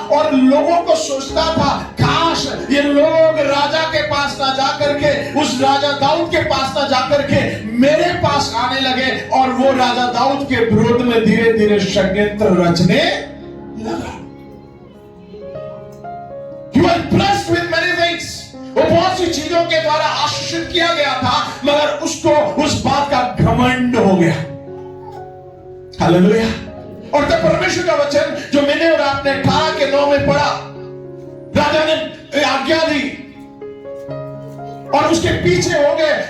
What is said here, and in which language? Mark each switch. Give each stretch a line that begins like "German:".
Hindi: और लोगों को सोचता था काश ये लोग राजा के पास ना जाकर के, उस राजा दाऊद के पास ना जाकर के मेरे पास आने लगे। और वो राजा दाऊद के विरोध में धीरे धीरे षड्यंत्र रचने लगा।
English: He was blessed with many things.
Hindi: वो बहुत सी चीजों के द्वारा आशीषित किया गया था, मगर उसको उस बात का घमंड हो गया। हालेलुया। और तब परमेश्वर का वचन जो मैंने और आपने 18:9 में पढ़ा, राजा ने आज्ञा दी और उसके पीछे हो गए।